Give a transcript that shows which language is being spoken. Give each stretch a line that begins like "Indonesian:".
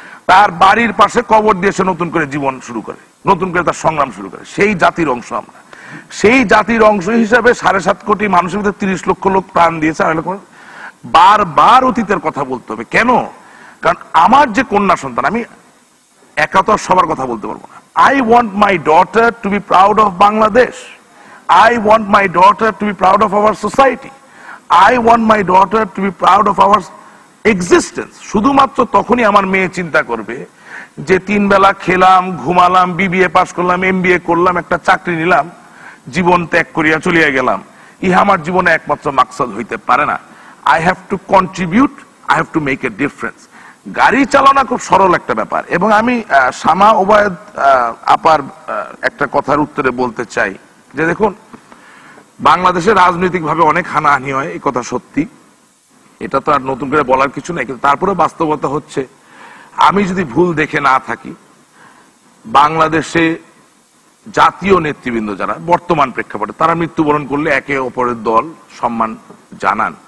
Bangla: তার বাড়ির পাশে কবর দিয়ে সে নতুন করে জীবন শুরু করে, নতুন করে তার সংগ্রাম শুরু করে। সেই জাতির অংশ আমরা। সেই জাতির অংশ হিসাবে 7.5 কোটি মানুষের মধ্যে 30 লক্ষ লোক প্রাণ দিয়েছে। বারবার অতীতের কথা বলতে হবে। কেন? কারণ আমার যে কন্যা সন্তান, আমি একাত্তর সবার কথা বলতে পারবো না।
English: I want my daughter to be proud of Bangladesh. I want my daughter to be proud of our society. I want my daughter to be proud of our existence.
Bangla: শুধুমাত্র তখনই আমার মেয়ে চিন্তা করবে যে 3 বেলা খেলাম, ঘুমালাম, BBA পাস করলাম, MBA করলাম, একটা চাকরি নিলাম, জীবন ত্যাগ করিয়া চলিয়া গেলাম, ইহা আমার জীবনে একমাত্র মাকসাদ হইতে পারে না।
English: I have to contribute, I have to make a difference.
Bangla: গাড়ি চালানো খুব সরল একটা ব্যাপার। এবং আমি শামা ওবায়দ আপার একটা কথার উত্তরে বলতে চাই যে দেখুন, বাংলাদেশে রাজনৈতিক ভাবে অনেক হানাহানি হয়, এই কথা সত্যি, এটা তো আর নতুন করে বলার কিছু নাই। কিন্তু তারপরে বাস্তবতা হচ্ছে, আমি যদি ভুল দেখে না থাকি, বাংলাদেশে জাতীয় নেতৃবৃন্দ যারা বর্তমান প্রেক্ষাপটে, তারা মৃত্যুবরণ করলে একে অপরের দল সম্মান জানান।